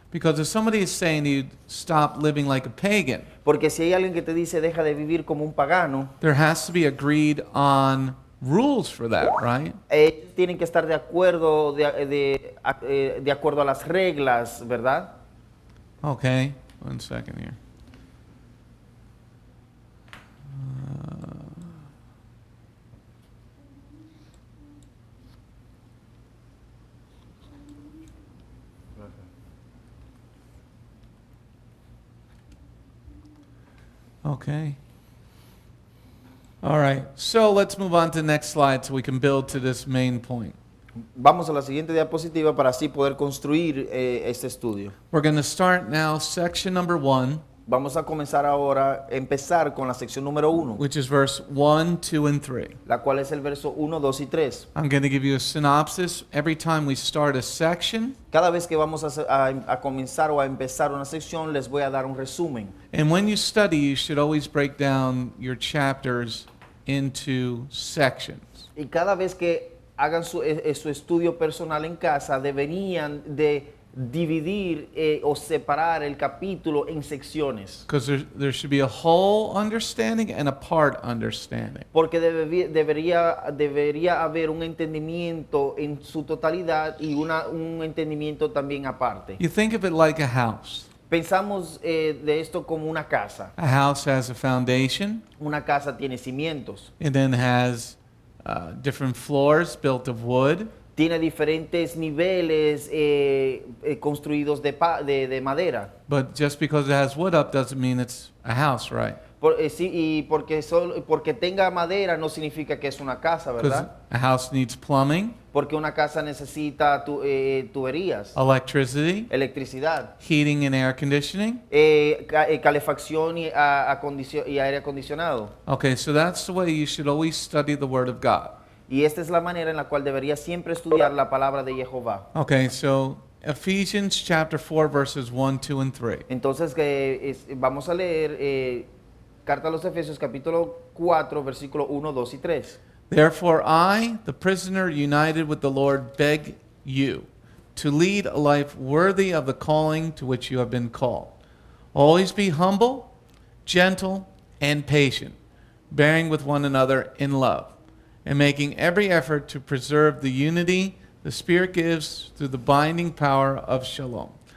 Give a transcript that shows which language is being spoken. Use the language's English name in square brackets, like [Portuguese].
[English] Because if somebody is saying you stop living like a pagan, [Spanish] Porque si hay alguien que te dice deja de vivir como un pagano, [English] there has to be agreed on rules for that, right? [Spanish] ellos tienen que estar de acuerdo de acuerdo a las reglas, ¿verdad? [English] Okay, 1 second here. Okay. All right. So let's move on to the next slide so we can build to this main point. [Spanish] Vamos a la siguiente diapositiva para así poder construir este estudio. [English] We're going to start now section number 1, [Spanish] Vamos a comenzar ahora, empezar con la sección número 1, [English] which is verse 1, 2, and 3. [Spanish] la cual es el verso 1, 2 y 3. [English] I'm going to give you a synopsis every time we start a section. [Spanish] Cada vez que vamos a comenzar o a empezar una sección, les voy a dar un resumen. [English] And when you study, you should always break down your chapters into sections. [Spanish] Y cada vez que hagan su estudio personal en casa, deberían de dividir o separar el capítulo en secciones. [English] Because there should be a whole understanding and a part understanding. [Spanish] Porque debería haber un entendimiento en su totalidad y un entendimiento también aparte. [English] You think of it like a house. [Spanish] Pensamos de esto como una casa. [English] A house has a foundation. [Spanish] Una casa tiene cimientos. [English] It then has different floors built of wood. [Spanish] Tiene diferentes niveles construidos de madera. [English] But just because it has wood up doesn't mean it's a house, right? [Spanish] Sí, y porque tenga madera no significa que es una casa, [English] Because [Spanish] ¿verdad? [English] a house needs plumbing, [Spanish] Porque una casa necesita tuberías, [English] electricity, [Spanish] electricidad, [English] heating and air conditioning. [Spanish] calefacción y aire acondicionado. [English] Okay, so that's the way you should always study the Word of God. [Spanish] Y esta es la manera en la cual debería siempre estudiar la palabra de Jehová. [English] Okay, so Ephesians chapter 4 verses 1, 2, and 3. [Spanish] Entonces vamos a leer Carta a los Efesios capítulo 4 versículo 1, 2 y 3. [English] Therefore I, the prisoner united with the Lord, beg you to lead a life worthy of the calling to which you have been called. Always be humble, gentle, and patient, bearing with one another in love, and making every effort to preserve the unity the Spirit gives through the binding power of shalom.